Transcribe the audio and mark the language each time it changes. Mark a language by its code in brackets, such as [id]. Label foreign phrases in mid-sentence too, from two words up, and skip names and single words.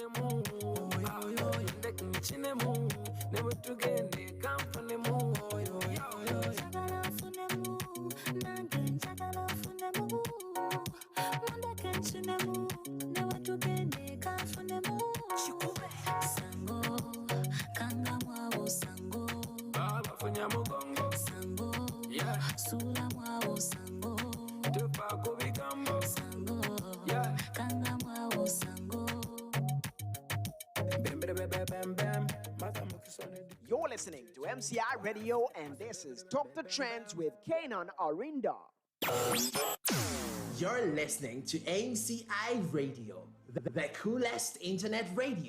[lg] ndeke nkinemu ne bwe tugende kanfunemu njagala nfunemu nange njagala nfunemu mundeke nkinemu ne bwe tugende kanfunemu sango kanga mwawo sango babafunya mugongo sango sula mwawo sango tupaako bigambo sango kanga mwawo sango. [en] You're listening to MCI Radio, and this is Talk the Trends with CANAAN ARINDA. You're listening to AMCI Radio, the coolest internet radio.